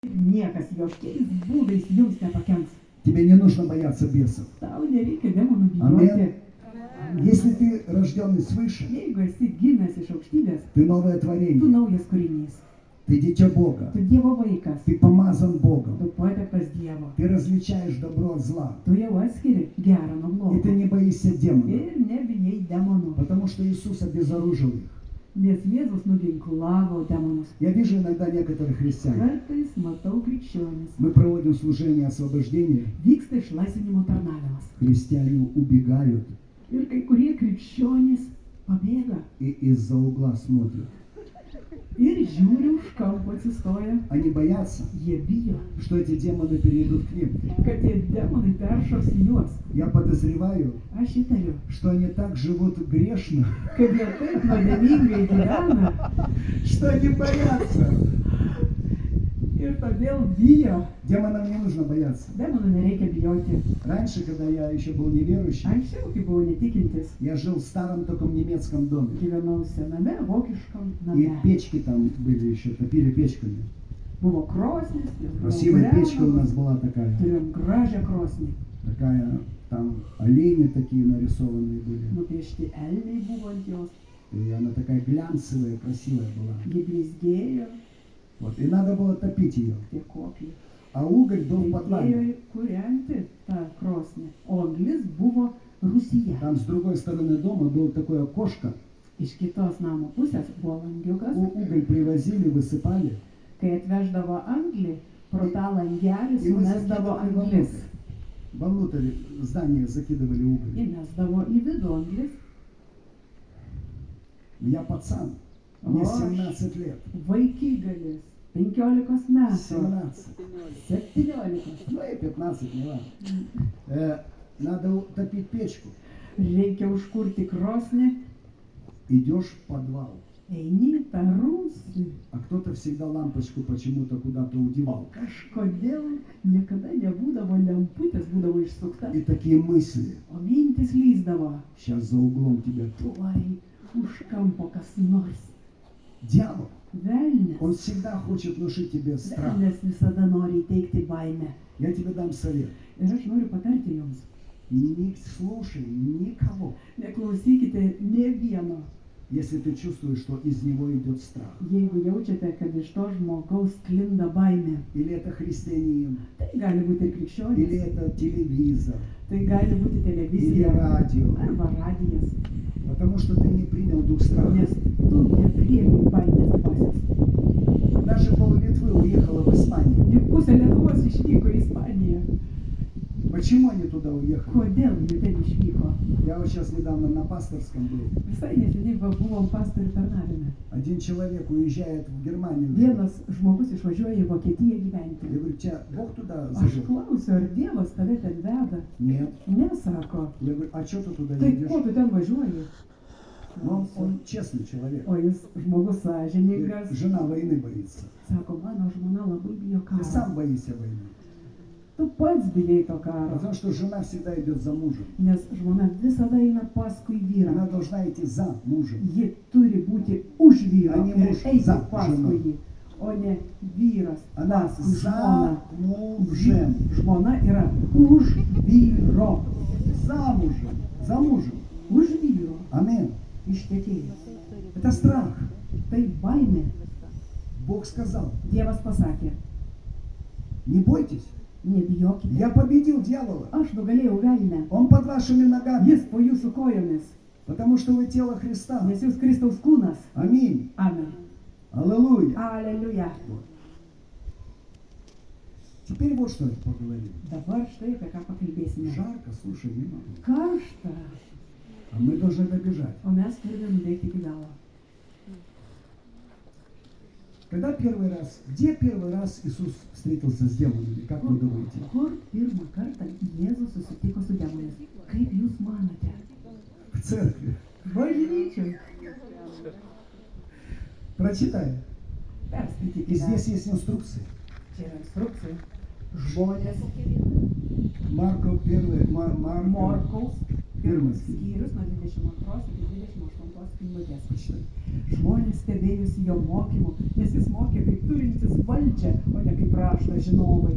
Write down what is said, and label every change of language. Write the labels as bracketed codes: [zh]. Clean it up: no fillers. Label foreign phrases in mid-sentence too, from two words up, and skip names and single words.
[lt] Niekas jokiais būdais jums nepakenks. [ru] Тебе не нужно бояться бесов. [lt] Tau nereikia demonų Amen. bijoti. [ru] Если ты рожденный свыше, [lt] Jeigu esi gimęs iš aukštybės, [ru] ты новое [lt] tu [ru] творение, [lt] naujas kūrinys. [ru] ты дитя Бога, [lt] Tu Dievo vaikas. [ru] ты помазан Богом, [lt] Tu patektas Dievo. [ru] ты различаешь добро от зла, [lt] Tu jau atskiri gerą nuo [ru] и ты [lt] blogo. [ru] не боишься демонов, [lt] Ir nebijai demonų. [ru] потому что Иисус обезоружил их. [lt] Nes Jėzus nuginklavo demonus. [ru] Я вижу иногда некоторых христиан. [lt] Kartais matau krikščionis. [ru] Мы проводим служение освобождения, [lt] Vyksta išlaisvinimo tarnavimas. [ru] христиане убегают [lt] Ir kai kurie krikščionys pabėga. [ru] и из-за угла смотрят. [lt] Ir žiūri už kampo atsistoja. [ru] Они боятся, [lt] Jie bijo, [ru] что эти демоны перейдут к ним. [lt] kad tie demonai peršos į juos. [ru] Я подозреваю, [lt] Aš įtariu, [ru] что они так живут грешно, [lt] kad jie taip nuodėmingai gyvena [ru] что они боятся. [lt] ir todėl bijo. [ru] Демонам не нужно бояться. [lt] Demonų nereikia bijoti. [ru] Раньше, когда я еще был неверующий, [lt] Anksčiau, kai buvau netikintis, [ru] я жил в старом таком немецком доме. [lt] gyvenau sename vokiškam [ru] И [lt] name. [ru] печки там были еще, топили печками. [lt] Buvo krosnis, jos buvo [ru] Красивая печка у нас [lt] kūrenamos. [ru] была такая. [lt] Turėjom gražią krosnį. [ru] Такая, там олени такие нарисованные были. [lt] Nupiešti elniai buvo ant jos. [ru] И она такая глянцевая, красивая была. [lt] Jie blizgėjo, [ru] Вот. И надо было топить ее. [lt] tie kopiai. [ru] А уголь был в [lt] Reikėjo [ru] подвале. [lt] kūrenti tą krosnį. O anglis buvo Rusija. [ru] Там с другой стороны дома было такое окошко. [lt] Iš kitos namo pusės buvo langiukas. [ru] Уголь привозили, высыпали. [lt] Kai atveždavo anglį, pro tą langelį [ru] И мы [lt] sumesdavo [ru] закидывали [lt] anglis. [ru] вовнутрь здания закидывали уголь. [lt] Įmesdavo į vidų anglis. [ru] Я пацан. Мне Ой. 17 лет. [lt] Vaikygalis. 15 metų. [ru] 17. 17. Ну и 15, не важно. Надо топить печку. [lt] Reikia užkurti krosnį. [ru] Идешь в подвал. [lt] Eini į tą rūsį. [ru] А кто-то всегда лампочку почему-то куда-то удевал. [lt] Kažkodėl niekada nebūdavo lemputės, būdavo išsukta. [ru] И такие мысли. [lt] O mintis lyzdavo. [ru] Сейчас за углом тебя. [lt] Tuoj už kampo kas nors. [ru] Дьявол. [lt] Velnes. [ru] Он всегда хочет внушить тебе страх. [lt] Velnes visada nori įteikti baimę. [ru] Я тебе дам совет. [lt] Ir aš noriu patarti jums. [ru] Не слушай никого, [lt] Neklausykite ne vieno. [ru] если ты чувствуешь, что из него идет страх. [lt] Jeigu jaučiate, kad iš to žmogaus sklinda baimė. [ru] Или это христианин, [lt] Tai gali būti ir [ru] или [lt] krikščionis. [ru] это телевизор, [lt] Tai gali būti [ru] или [lt] televizija [ru] радио. [lt] arba radijas. [ru] Потому что ты не принял дух страха. [lt] Nes tu nepriemi baimės dvasios. [ru] Даже пол Литвы уехала в Испанию. [lt] Juk pusė Lietuvos išvyko į Ispaniją. [ru] Почему они туда уехали? [lt] Kodėl jie ten išvyko? [ru] Я вот сейчас недавно на пасторском был. [lt] Visai neseniai buvom pastorių tarnavime. [ru] Один человек уезжает в Германию. [lt] Vienas žmogus išvažiuoja į Vokietiją gyventi. [ru] Я говорю, тебя Бог туда [lt] Aš [ru] завел? [lt] klausiu, ar Dievas tave ten veda? [ru] Нет. [lt] Ne, sako. [ru] Я говорю, а что ты туда [lt] Tai [ru] едешь? [lt] ko tu ten važiuoji? [ru] Но он честный человек. [lt] O jis žmogus [ru] Говорит, [lt] sąžiningas. [ru] жена войны боится. [lt] Sako, mano žmona labai bijo [ru] Ты [lt] karo. [ru] сам боишься войны. [lt] Tu pats bijai to karo. [ru] Потому что жена всегда идет за мужем. [lt] Nes žmona visada eina paskui [ru] Она [lt] vyrą. [ru] должна идти за мужем. [lt] Ji turi būti už vyrą [ru] Ani [lt] ir [ru] muž [lt] eiti [ru] za [lt] paskui žmoną. jį, o ne vyras [ru] Она [lt] paskui [ru] за [lt] žmoną. [ru] мужем. [lt] Žmona yra už vyro. [ru] За мужем. За мужем. [lt] Už vyro [ru] Амин. [lt] ištekėjęs. [ru] Это страх. [lt] Tai baimė. [ru] Бог сказал, [lt] Dievas pasakė, [ru] не бойтесь. [lt] nebijokite. [ru] Я победил дьявола. [lt] Aš nugalėjau velnę. [ru] Он под вашими ногами. [lt] Jis po jūsų kojomis. [ru] Потому что вы тело Христа. [lt] Nes jūs Kristaus kūnas. [ru] Аминь. [lt] Amen. [ru] Аллилуйя. [lt] Aleliuja. [ru] Теперь вот что поговорим. [lt] Dabar štai apie ką pakalbėsime. [ru] Жарко, слушай, не могу. [lt] Karšta, [ru] А мы должны добежать. [lt] o mes turime nubėgti iki galo. [ru] Когда первый раз, где первый раз Иисус встретился с демонами, как вы думаете? [lt] Kur pirmą kartą Jėzus susitiko su demonais? Kaip jūs manote? [ru] В церкви. [lt] Bažnyčioj. [ru] Прочитай. И [lt] Perskaitykite. [ru] здесь есть инструкции. [lt] Čia yra instrukcija. Žmonės [ru] Марко 1, Марко [lt] Morkaus Pirmas skyrius. Skyrius nuo 22 iki 28 eilutės. Žmonės stebėjosi jo mokymu, nes jis mokė kaip turintis valdžią, o ne kaip rašto žinovai.